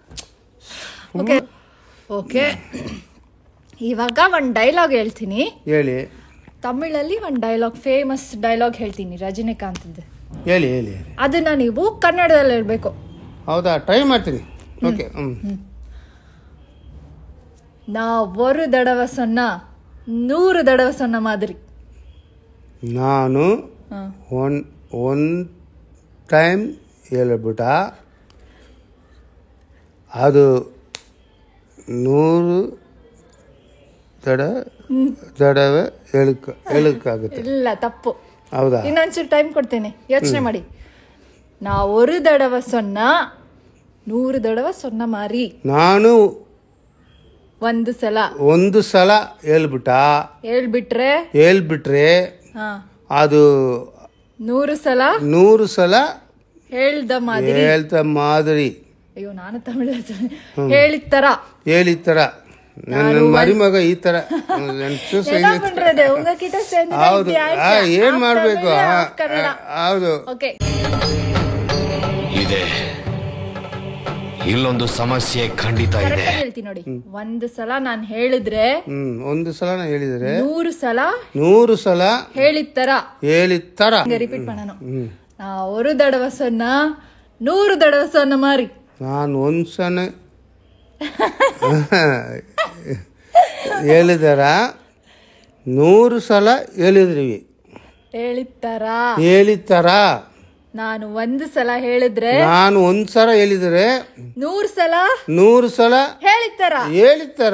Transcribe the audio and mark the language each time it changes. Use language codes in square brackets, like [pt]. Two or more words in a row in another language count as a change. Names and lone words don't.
[kn] ಓಕೆ, ಇವಾಗ ಒಂದು ಡೈಲಾಗ್ ಹೇಳ್ತೀನಿ, ಹೇಳಿ. ತಮಿಳಲ್ಲಿ ಒಂದು ಡೈಲಾಗ್, ಫೇಮಸ್ ಡೈಲಾಗ್ ಹೇಳ್ತೀನಿ ರಜನಿಕಾಂತ್. ಹೇಳಿ. ಅದನ್ನ ನೀವು ಕನ್ನಡದಲ್ಲಿ ಹೇಳ್ಬೇಕು. ಹೌದಾ? ಟ್ರೈ ಮಾಡ್ತೀನಿ. ಓಕೆ. [ta] ನಾ ஒரு தடவை சொன்னா 100 தடவை சொன்ன மாதிரி. [kn] ನಾನು [en] one time [kn] ಹೇಳ್ಬಿಟ್ಟ ಅದು 100 ತಡವೆ ಹೇಳಕ್ಕಾಗುತ್ತೆ. ಇಲ್ಲ, ತಪ್ಪು. ಹೌದಾ? ಇನ್ನೊಂಚೂರು ಟೈಮ್ ಕೊಡ್ತೇನೆ, ಯೋಚನೆ ಮಾಡಿ. [ta] ನಾ ஒரு தடவை சொன்னா 100 தடவை சொன்ன மாதிரி. [kn] ನಾನು ಒಂದು ಸಲ ಹೇಳ್ಬಿಟ್ರೆ ಅದು 100 ಸಲ ಹೇಳ್ದ ಮಾದರಿ. ಅಯ್ಯೋ, ನಾನು ತಮಿಳ ಹೇಳಿತ್ತರ ನನ್ನ ಮರಿಮಗ ಈ ತರ. ಹೌದು, ಏನ್ ಮಾಡ್ಬೇಕು? ಹೌದು. ಇದೆ, ಇಲ್ಲೊಂದು ಸಮಸ್ಯೆ ಖಂಡಿತ ಇದೆ. ಹೇಳ್ತೀನಿ ನೋಡಿ. ಒಂದು ಸಲ ನಾನು ಹೇಳಿದ್ರೆ 100 ಸಲ ಹೇಳಿತ್ತರ. ರಿಪೀಟ್ ಮಾಡೋಣ. [ta] ನಾ ஒரு தடவை சொன்னா 100 தடவை சொன்ன மாதிரி. [kn] ನಾನು ಒಂದ್ಸಲ ಹೇಳಿದರ 100 ಸಲ ಹೇಳಿತ್ತರ. ನಾನು ಒಂದು ಸಲ ಹೇಳಿದ್ರೆ 100 ಸಲ ಹೇಳಿತ್ತರ.